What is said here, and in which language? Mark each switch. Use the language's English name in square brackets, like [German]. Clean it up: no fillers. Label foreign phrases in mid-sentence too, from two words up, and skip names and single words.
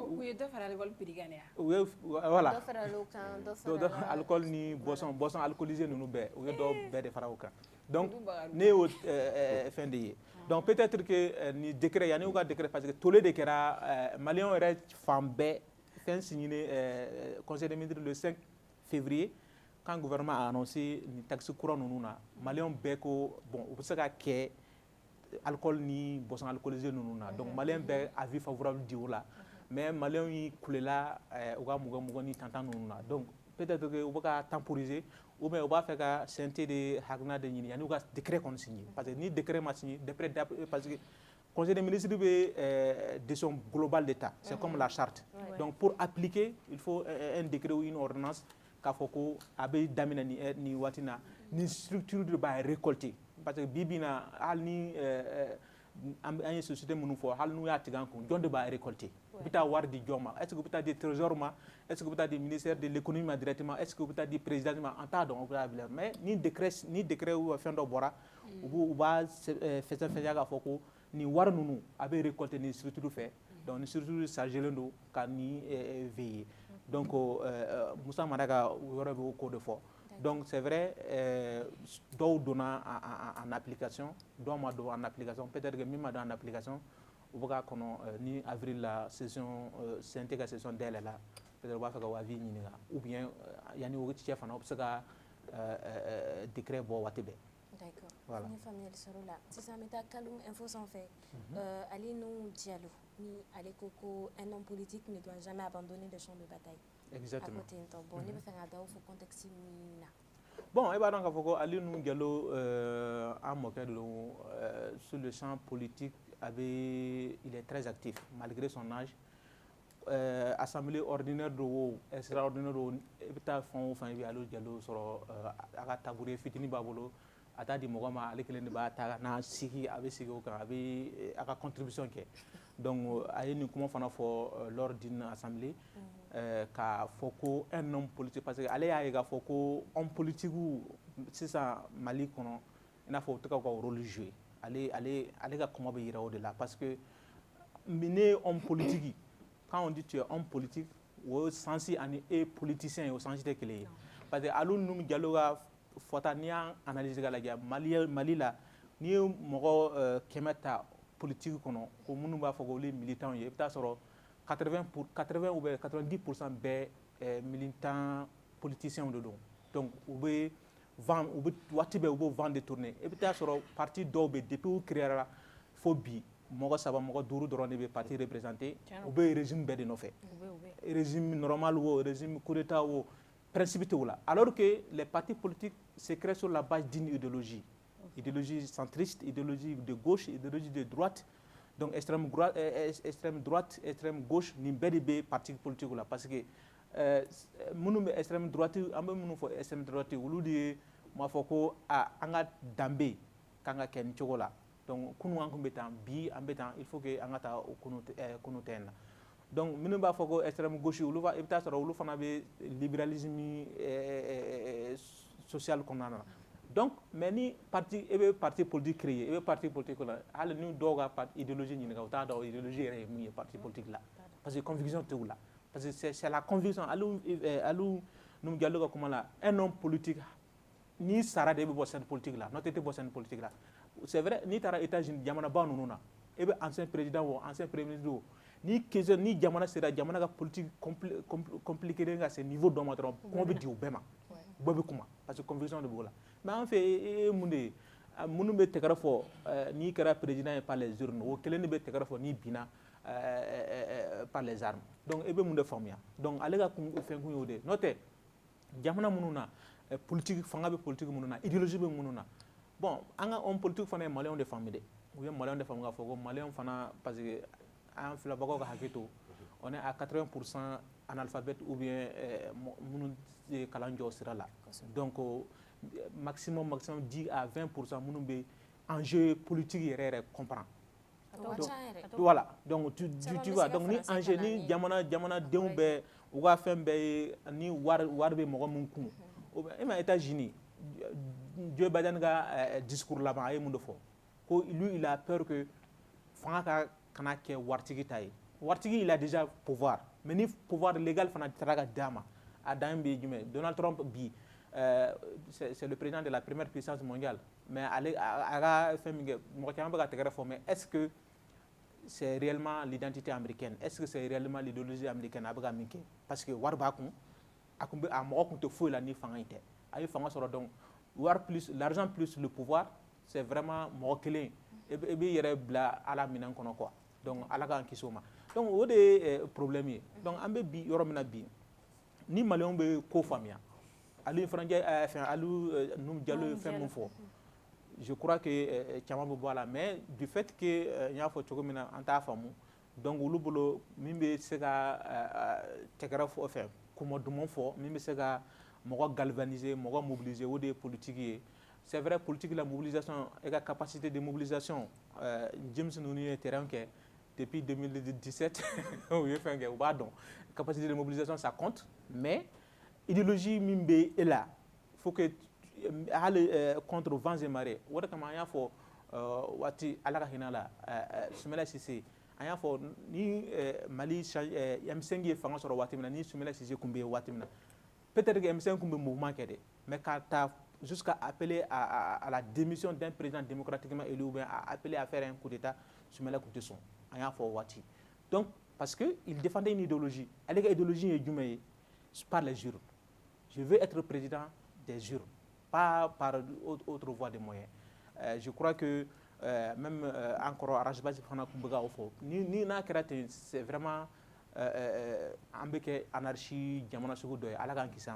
[Bambara] u ye dɔ fara [French] alcool prix [Bambara] kan ya [French] voilà alcool [Bambara] ni [French] boisson alcoolisée [Bambara] ninnu bɛɛ u ye dɔ bɛɛ de fara o kan, donc ne y'o fɛn de ye, [French] donc peut-être que [Bambara] ni décret yanni u ka décret [French] parce que tollé [Bambara] de kɛra maliyɛnw yɛrɛ fan bɛɛ fɛn [French] signé conseil des ministres le 5 février quand gouvernement a annoncé [Bambara] ni taxe kura ninnu na maliyɛnw bɛɛ ko bon u bɛ se ka kɛ alcool ni [French] boisson alcoolisée [Bambara] ninnu na, donc maliyɛn bɛɛ [French] avis favorable [Bambara] di o la, mais maliyɛnw yi kulela u ka mugan ni tantan ninnu na, [French] donc peut-être que [Bambara] u bɛ ka [French] temporiser ou bien [Bambara] u b'a fɛ ka CNT de hakilina de ɲini yanni u ka décret kɔni [French] signé parce que [Bambara] ni décret ma [French] signé parce que conseil des ministres [Bambara] bɛ [French] décision globale d'État, c'est comme la charte, donc pour appliquer il faut un décret ou une ordonnance [Bambara] k'a fɔ ko a bɛ daminɛ ni waati na ni structure de b'a récolter parce que bi bi na hali ni an ye société minnu fɔ hali n'u y'a tigɛ an kun jɔn de b'a récolter u bɛ taa wari di jɔn ma [French] est-ce que [Bambara] u bɛ taa di trésor ma [French] est-ce que [Bambara] u bɛ taa di [French] ministère de l'économie [Bambara] ma [French] directement est-ce que [Bambara] u bɛ taa di président ma an t'a dɔn u bɛ taa bila, mais ni [French] décret ou [Bambara] fɛn dɔ bɔra u b'a fɛsɛfɛsɛ k'a fɔ ko ni wari ninnu a bɛ récolter ni structure fɛ, donc ni structure chargélen don ka ni veiller, donc Musa Mara ka yɔrɔ bɛ o ko de fɔ, donc [French] c'est vrai [Bambara] dɔw donna [French] en application [Bambara] dɔw ma don [French] en application, peut-être que [Bambara] min ma don [French] en application [Bambara] u bɛ ka kɔnɔ ni avril la session CNT ka session dayɛlɛ la peut-être u b'a fɛ ka avis ɲininka [French] ou bien [Bambara] yani o cɛ fana o bɛ se ka décret bɔ waati bɛɛ. [French] D'accord. Voilà. [Bambara] Ni faamuyali sɔrɔ la sisan an bɛ taa Kaloum info sanfɛ Ali Nuhu Diallo ni ale ko ko [French] un homme politique ne doit jamais abandonner le champ de bataille. Exactement. [Bambara] A ko ten tɔ bon ne bɛ fɛ ka da o fɔ contexte min na. Bon, e b'a dɔn k'a fɔ ko Ali Nuhu Diallo an mɔkɛ de don [French] sur le champ politique il est très actif malgré son âge. Assemblée ordinaire [Bambara] do o extraordinaire do e bɛ taa fɛn o fɛn i bɛ Ali Diallo sɔrɔ a ka tabouret fitinin b'a bolo a t'a di mɔgɔ ma ale kelen de b'a ta n'a sigi a bɛ sigi o kan a bɛ a ka contribution kɛ donc a ye nin kuma fana fɔ [French] lors d'une assemblée [Bambara] k'a fɔ ko [French] un homme politique parce que [Bambara] ale y'a ye k'a fɔ ko [French] homme politique [Bambara] sisan Mali kɔnɔ i n'a fɔ u tɛ ka u ka [French] rôle jouer [Bambara] ale ka kuma bɛ yira o de la [French] parce que [Bambara] ne ye [French] homme politique quand on dit tu es homme politique [Bambara] o sens ani e politicien ye o sens tɛ kelen ye [French] parce que [Bambara] Ali Nuhu Diallo ka fɔta n'i y'a analyse ka lajɛ Mali la n'i ye mɔgɔ 100 ta politique kɔnɔ ko minnu b'a fɔ ko olu ye militants ye i bɛ taa sɔrɔ 80 [French] ou bien [Bambara] 90% bɛɛ [French] militants politiciens [Bambara] de don donc u bɛ waati bɛɛ u b'o [French] vent détourner [Bambara] i bɛ taa sɔrɔ parti dɔw bɛ depuis u créera fo bi mɔgɔ 3 mɔgɔ 5 dɔrɔn de bɛ [French] parti représenter [Bambara] u bɛ régime bɛɛ de nɔfɛ [French] régime normal [Bambara] o régime [French] coup d'état [Bambara] o principe t'o la [French] alors que les partis politiques se créent sur la base d'une idéologie centriste, idéologie de gauche, idéologie de droite, donc extrême droite, extrême gauche, [Bambara] ni bɛɛ de bɛ [French] parti politique [Bambara] la [French] parce que [Bambara] minnu bɛ [French] extrême droite [Bambara] an bɛ minnu fɔ [French] extrême droite [Bambara] olu de ye m'a fɔ ko an ka danbe k'an ka kɛ nin cogo la donc kunun an tun bɛ tan bi an bɛ tan [French] il faut que [Bambara] an ka taa o kunun tɛ yen na donc minnu b'a fɔ ko [French] extrême gauche [Bambara] olu i bɛ taa sɔrɔ olu fana bɛ libéralisme social kɔnɔna na [French] donc mais [Bambara] ni parti e bɛ [French] parti politique créer [Bambara] e bɛ [French] parti politique [Bambara] la hali ni dɔw ka idéologie ɲininka u t'a dɔn idéologie yɛrɛ ye mun ye [French] parti politique [Bambara] la parce que conviction t'u la [French] parce que c'est la conviction [Bambara] Ali Nuhu Diallo ka kuma la [French] un homme politique [Bambara] n'i sara de e bɛ bɔ [French] scène politique [Bambara] la n'o tɛ e tɛ bɔ [French] scène politique [Bambara] la [French] c'est vrai [Bambara] n'i taara États-Unis jamanaba ninnu na e bɛ [French] ancien président [Bambara] o [French] ancien premier ministre [Bambara] o ni jamana sera jamana ka [French] politique compliqué [Bambara] ka se niveau dɔ ma dɔrɔn kɔngɔ bɛ di u bɛɛ ma bɛɛ bɛ kuma [French] parce que conviction [Bambara] de b'o la mais an fɛ e ye mun de ye minnu bɛ tɛgɛrɛ fɔ n'i kɛra président ye [French] par les urnes [Bambara] o kelen de bɛ tɛgɛrɛ fɔ n'i binna [French] par les armes donc [Bambara] e bɛ mun de faamuya donc ale ka fɛn kun y'o de ye n'o tɛ jamana minnu na politique fanga bɛ politique minnu na idéologie bɛ minnu na bon an ka [French] homme politique [Bambara] fana ye maliyɛnw de faamu dɛ u ye maliyɛnw de faamu k'a fɔ ko maliyɛnw fana parce que an filɛbagaw ka hakɛ to [French] on est à 80% analphabète ou bien [Bambara] minnu ye kalan jɔ sira la [French] donc maximum [Bambara] 10 à 20% minnu bɛ [French] enjeu politique [Bambara] yɛrɛ comprend [French] voilà donc tu vois donc [Bambara] ni enjeu ni jamanadenw bɛ u ka fɛn bɛɛ ye ni wari bɛ mɔgɔ min kun e ma États-Unis Joe Biden ka [French] discours laban [Bambara] a ye mun de fɔ ko [French] lui il a peur que [Bambara] fanga kana kɛ waritigi ta ye waritigi [French] il a déjà pouvoir mais [Bambara] ni [French] pouvoir légal [Bambara] fana taara ka d'a ma a dan bɛ jumɛn Donald Trump bi [French] c'est le président de la première puissance mondiale mais [Bambara] ale a ka fɛn min kɛ mɔgɔ caman bɛ ka tɛgɛrɛ fɔ [French] mais est-ce que c'est réellement l'identité américaine est-ce que c'est réellement l'idéologie américaine [Bambara] a bɛ ka min kɛ [French] parce que [Bambara] wari b'a kun a mɔgɔ kun tɛ foyi la ni fanga in tɛ a ye fanga sɔrɔ donc wari [French] plus l'argent plus le pouvoir c'est vraiment [Bambara] mɔgɔ kelen e b'i yɛrɛ bila ala minɛn kɔnɔ [French] quoi donc [Bambara] ala k'an kisi o ma donc o de ye problème ye donc an bɛ bi yɔrɔ min na bi ni maliyɛnw bɛ ko faamuya Ali Nuhu Diallo ye fɛn min fɔ [French] je crois que [Bambara] caman bɛ bɔ a la [French] mais du fait que [Bambara] n y'a fɔ cogo min na an t'a faamu donc olu bolo min bɛ se ka tɛgɛrɛ fɔ fɛ kuma duman fɔ min bɛ se ka mɔgɔ galvaniser mɔgɔ mobiliser o de ye politique ye [French] c'est vrai [Bambara] politique [French] la mobilisation et la capacité de mobilisation [Bambara] James ninnu ye terrain kɛ depuis 2017 u ye fɛn kɛ u b'a dɔn [French] capacité de mobilisation ça compte mais [Bambara] idéologie min bɛ e la [French] faut que [Bambara] hali [French] contre vents et marées [Bambara] o de kama an y'a fɔ waati ala ka hinɛ la Soumaïla Cissé an y'a fɔ ni Mali M5 ye fanga sɔrɔ waati min na ni Soumaïla Cissé tun bɛ yen waati min na [French] peut-être que [Bambara] M5 tun bɛ mouvement kɛ dɛ mais k'a ta [French] jusqu'à appeler à la démission d'un président démocratiquement élu ou bien à appeler à faire un coup d'état [Bambara] Soumaïla tun tɛ sɔn an y'a fɔ o waati [French] donc parce qu'il défendait une idéologie. Elle est idéologie est jumée par les urnes. Je veux être président des urnes, pas par autre voie de moyens. Je crois que même encore Arajbasi Fana Kumbaga Ofo, ni n'a c'est vraiment anarchie, diamant sur deux, à la Kisama.